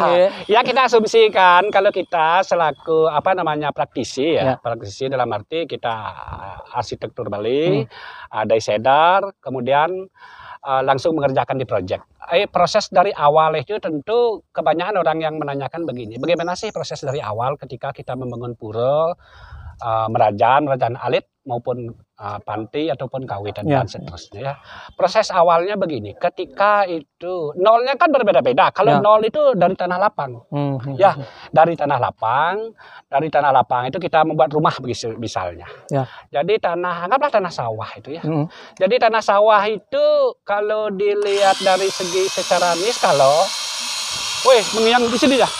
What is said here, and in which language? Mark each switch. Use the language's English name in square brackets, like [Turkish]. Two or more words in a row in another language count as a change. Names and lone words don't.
[Indonesian] Ya, kita asumsikan kalau kita selaku praktisi ya. Praktisi dalam arti kita arsitektur Bali, desainer, kemudian langsung mengerjakan di project. Proses dari awal itu tentu kebanyakan orang yang menanyakan begini, bagaimana sih proses dari awal ketika kita membangun pura, merajan alit maupun panti ataupun kawit dan seterusnya ya. Proses awalnya begini, ketika itu nolnya kan berbeda-beda. Kalau nol itu dari tanah lapang. Ya, dari tanah lapang itu kita membuat rumah misalnya. Jadi anggaplah tanah sawah itu ya. Jadi tanah sawah itu kalau dilihat dari segi secara kalau mengyang di sini ya.